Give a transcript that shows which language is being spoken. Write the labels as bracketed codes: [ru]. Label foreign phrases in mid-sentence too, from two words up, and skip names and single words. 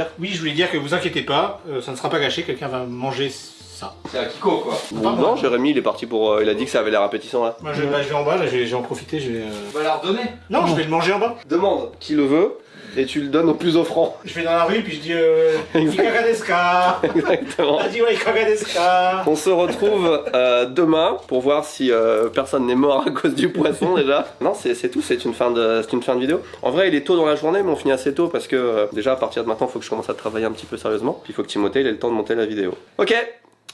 [fr] Oui, je voulais dire que vous inquiétez pas, ça ne sera pas gâché. Quelqu'un va manger ça. C'est à Kiko quoi. Pas moi. Non, Jérémy, il est parti pour. Il a dit que ça avait l'air appétissant là. Moi, je vais en bas. Là, je vais en profiter. Je vais. Tu vas leur donner? Non, je vais le manger en bas. Demande qui le veut et tu le donnes au plus offrant. Je vais dans la rue puis je dis [ja] いかがですか? [fr] Exactement. [ja] Adiwa いかがですか? [fr] On se retrouve demain pour voir si personne n'est mort à cause du poisson déjà. Non, c'est tout, c'est une fin de vidéo. En vrai, il est tôt dans la journée, mais on finit assez tôt parce que déjà à partir de maintenant, il faut que je commence à travailler un petit peu sérieusement. Puis il faut que Timothée il ait le temps de monter la vidéo. Ok,